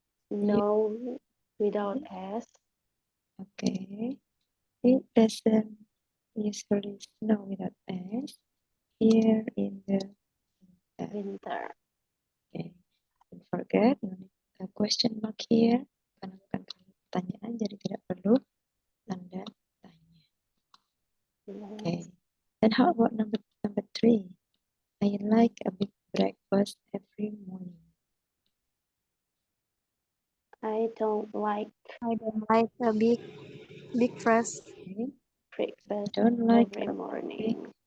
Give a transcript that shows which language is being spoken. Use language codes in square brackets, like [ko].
[en] No, without S. Okay. It doesn't usually snow without S here in the winter. Winter. Okay. Don't forget, no need a question mark here. [id] Karena bukan pertanyaan, jadi tidak perlu tanda tanya. [en] Okay. Then how about number 3? I like a big breakfast every morning. I don't like a big breakfast. Okay. breakfast Don't like every a morning.